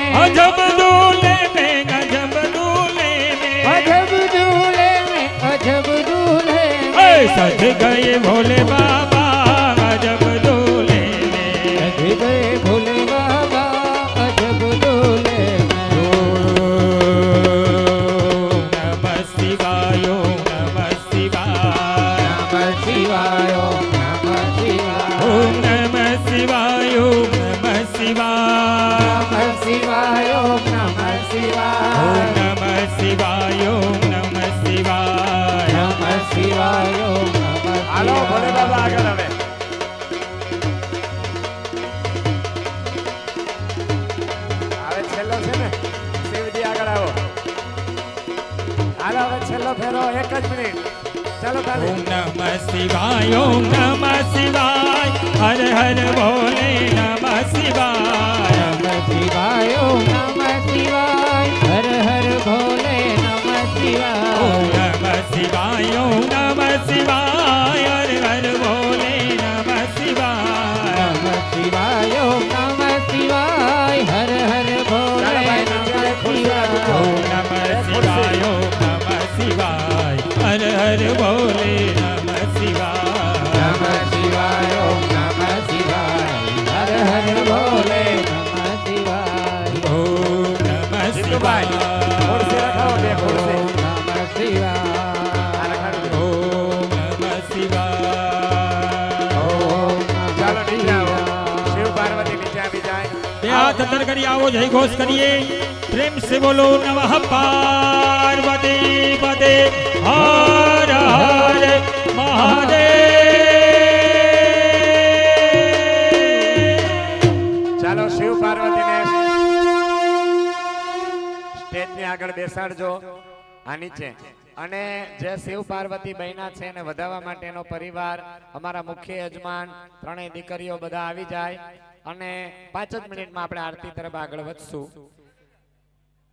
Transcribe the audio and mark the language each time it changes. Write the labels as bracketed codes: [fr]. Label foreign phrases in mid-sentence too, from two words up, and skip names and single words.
[hi] अजब दूल्हे में अजब दूल्हे में अजब दूल्हे में अजब दूल्हे में. सज गए भोले बाबा अजब दूल्हे में. सज गए भोले बाबा अजब दूल्हे में. ओम नमः शिवाय ओम नमः शिवाय. नमः शिवाय ओम नमः शिवाय. ओम नमः शिवाय ओम नमः शिवाय. नमः शिवाय ओम नमः शिवाय. ओम नमः शिवाय ओम नमः शिवाय. नमः शिवाय ओम नमः [gu] હાલો ભોલે બાબા આગળ હવે. હવે છેલ્લો છે ને શિવજી આગળ આવો. હાલો હવે છેલ્લો ફેરો 1 જ મિનિટ. ચાલો તાલી. [hi] ओम नमः शिवाय ओम नमः शिवाय. हर हर भोले नमः शिवाय. नमः शिवाय ओम नमः शिवाय. हर हर भोले नमः शिवाय. ओम नमः शिवाय ओम नमः शिवाय. हर हर भोले नमः शिवाय. नमः शिवाय ओम नमः शिवाय. हर हर भोले नमः शिवाय. ओम नमः शिवाय ओम नमः शिवाय. हर हर भोले नमः शिवाय. नमः शिवाय ओम नमः शिवाय. हर हर भोले नमः शिवाय. ओम नमः જીતુભાઈ शिवाय. [gu] ખુરશી રખાવો. 2 ખુરશી. [hi] ओम नमः शिवाय. [gu] આ રખાડી દો. [hi] ओम नमः शिवाय. ओम [gu] ચાલો [hi] नमः [gu] નીચે આવો. [hi] शिवाय. [gu] શિવ પાર્વતી નીચે આવી જાય. બે હાથ અંદર કરી આવો જય ઘોષ કરીએ. [hi] પ્રેમ से बोलो नमः पार्वती पते हर हर महादेव. [gu] ચાલો શિવ પાર્વતીને સ્ટેજની આગળ બેસાડજો. આ નીચે અને જે શિવ પાર્વતી બહેના છે એને વધાવવા માટેનો પરિવાર અમારા મુખ્ય યજમાન ત્રણેય દીકરીઓ બધા આવી જાય અને 5 જ મિનિટમાં આપણે આરતી તરફ આગળ વધશું.